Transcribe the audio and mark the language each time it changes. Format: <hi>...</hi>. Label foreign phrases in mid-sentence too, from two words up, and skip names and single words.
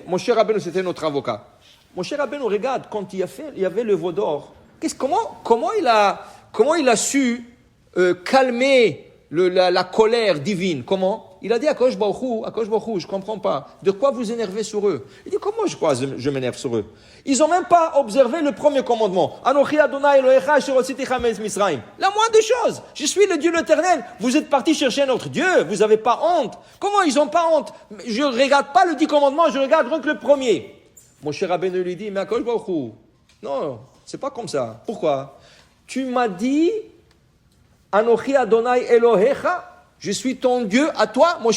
<fr>Moshe Rabbeinu, c'était notre avocat. Moshe Rabbeinu, regarde, quand il y avait le veau d'or, comment il a su calmer la colère divine? Comment? Il a dit à</fr> <he>הקדוש ברוך הוא,</he> <fr>je comprends pas. De quoi vous énervez sur eux? Il dit, comment je m'énerve sur eux? Ils ont même pas observé le premier commandement.</fr> <he>אנכי אדני אלהיך אשר הוצאתי חמץ מצרים.</he> <fr>La moindre chose. Je suis le Dieu l'Éternel. Vous êtes partis chercher un autre Dieu. Vous avez pas honte. Comment ils ont pas honte? Je regarde pas le 10 commandements, je regarde donc le premier. Mon cher Rabbeinu lui dit, mais</fr> <he>הקדוש ברוך הוא,</he> <fr>non, c'est pas comme ça. Pourquoi? Tu m'as dit,</fr> <he>אנכי אדני אלהיך,</he> <fr>je suis ton Dieu à toi, Moshe.</fr>